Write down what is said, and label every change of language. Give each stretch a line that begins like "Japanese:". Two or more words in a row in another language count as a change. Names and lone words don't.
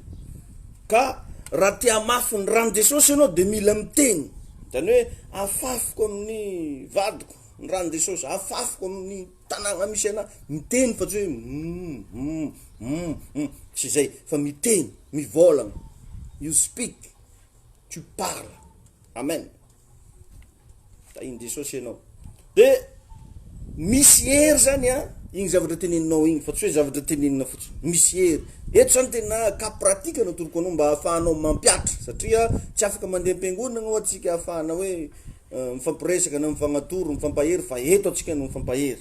Malagasy: Ka raha tia mafy ny rano Jesosy anao de mila miteny, zany hoe afafiko amin'ny vadiko ny rano Jesosy, afafiko amin'ny tanàgna misy ana, miteny fa tsy hoe tsy zay, fa miteny, mivolagna.
English: You speak,
French: tu parles.
Malagasy: Amen. Tainy Jesosy anao. De misy hery zany igny zavatra teneninao igny, fa tsy hoe zavatra tenenina fotsiny, misy hery. Eto zany tena ka pratika no atoroko anao mba hahafahanao mampiatra, satria tsy afaka mandeha am-piangonana ho atsika ahafahana hoe mifampiresaka na mifagnatoro, mifampahery, fa eto atsika no mifampahery.